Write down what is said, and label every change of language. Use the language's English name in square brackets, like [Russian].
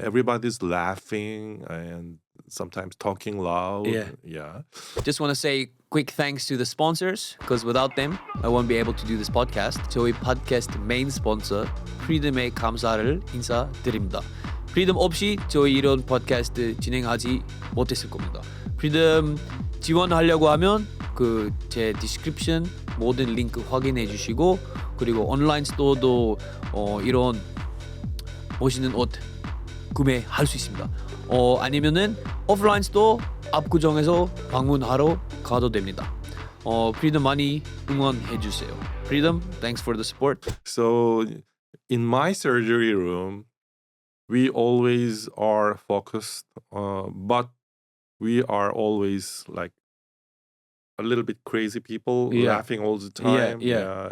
[English] Everybody's laughing and sometimes talking loud. Yeah. Just want to say quick thanks to the sponsors, because without them, I won't be able to do this podcast. [Korean] 저희 팟캐스트 메인 스폰서 프리덤에 감사를 인사드립니다. 프리덤 없이 저희 이런 팟캐스트 진행하지 못했을 겁니다. 프리덤 지원하려고 하면 그 제 디스크립션 모든 링크 확인해 주시고, 그리고 온라인 스토어도 이런 멋있는 옷 구매할 수 있습니다. 아니면은 오프라인 스토어 압구정에서 방문하러 가도 됩니다. 프리덤 많이 응원해 주세요. [English] 프리덤, thanks for the support. So in my surgery room, we always are focused, but we are always like a little bit crazy people, Yeah. laughing all the time, yeah.